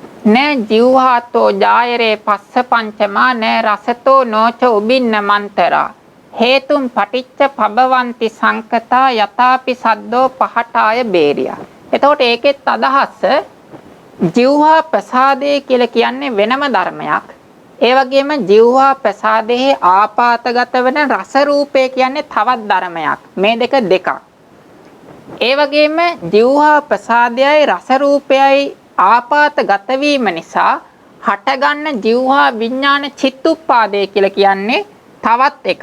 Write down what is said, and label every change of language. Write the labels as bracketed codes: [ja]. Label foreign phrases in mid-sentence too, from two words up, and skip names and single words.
[pi] නෑ ජීවහාතෝ ජායරේ පස්ස පංචමා නෑ රසතෝ නෝච උබින්න මන්තරා හේතුම් පටිච්ච පබවಂತಿ සංකතා යතාපි සද්දෝ පහටාය බේරියා. [si] එතකොට ඒකෙත් අදහස ජීවහා ප්‍රසාදේ කියලා කියන්නේ වෙනම ධර්මයක්. ඒ වගේම ජීවහා ප්‍රසාදයේ ආපාතගත වෙන රස රූපය කියන්නේ තවත් ධර්මයක්. මේ දෙකක්. ඒ වගේම ජීවහා ප්‍රසාදයයි රස රූපයයි ආපාතගත වීම නිසා හටගන්න ජීවහා විඥාන චිත්තුප්පාදේ කියලා කියන්නේ තවත් එකක්.